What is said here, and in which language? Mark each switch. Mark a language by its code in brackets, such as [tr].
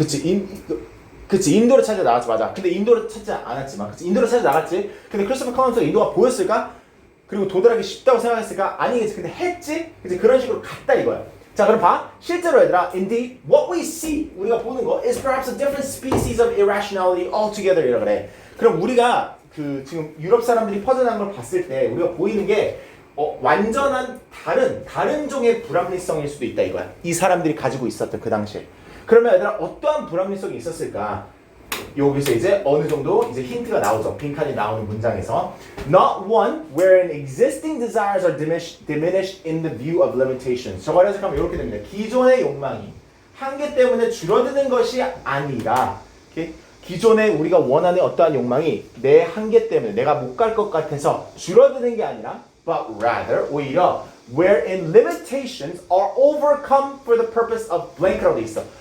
[ko] 인도. 그치 인도를 찾아 나갔지. 맞아. 근데 인도를 찾지 않았지만 그치 인도를 찾아 나갔지. 근데 크리스토퍼 콜럼버스가 인도가 보였을까? 그리고 도달하기 쉽다고 생각했을까? 아니겠지. 근데 했지? 그치 그런 식으로 갔다 이거야. 자 그럼 봐. 실제로 얘들아 [en] indeed what we see [ko] 우리가 보는 거 [en] is perhaps a different species of irrationality altogether [ko] 이라 그래. 그럼 우리가 지금 유럽 사람들이 퍼져나간 걸 봤을 때 우리가 보이는 게 완전한 다른 종의 불합리성일 수도 있다 이거야. 이 사람들이 가지고 있었던 그 당시에. 그러면 얘들아 어떠한 불합리성이 있었을까? 여기서 이제 어느 정도 이제 힌트가 나오죠. 빈칸이 나오는 문장에서 [en] Not one wherein existing desires are diminished in the view of limitations. [ko] 저걸 해석하면 이렇게 됩니다. 기존의 욕망이 한계 때문에 줄어드는 것이 아니라 기존에 우리가 원하는 어떠한 욕망이 내 한계 때문에 내가 못 갈 것 같아서 줄어드는 게 아니라 [en] but rather [ko] 오히려 [en] wherein limitations are overcome for the purpose of blank [ko] 라고 돼 있어.